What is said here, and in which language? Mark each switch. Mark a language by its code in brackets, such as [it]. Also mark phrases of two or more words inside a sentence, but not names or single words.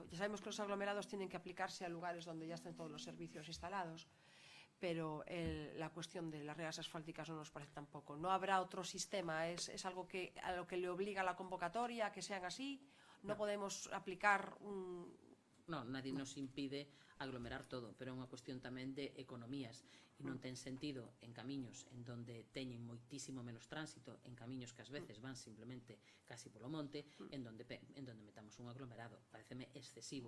[es] Ya sabemos que los aglomerados tienen que aplicarse a lugares donde ya están todos los servicios instalados, pero la cuestión de las regas asfálticas no nos parece tampoco. No habrá otro sistema, es algo a lo que le obliga la convocatoria, que sean así. No podemos aplicar No, nadie nos impide aglomerar todo, [gl] pero é unha cuestión tamén de economías e non ten sentido en camiños en donde teñen moitísimo menos tránsito, en camiños que ás veces van simplemente casi polo monte, en donde metamos un aglomerado. Pareceme excesivo.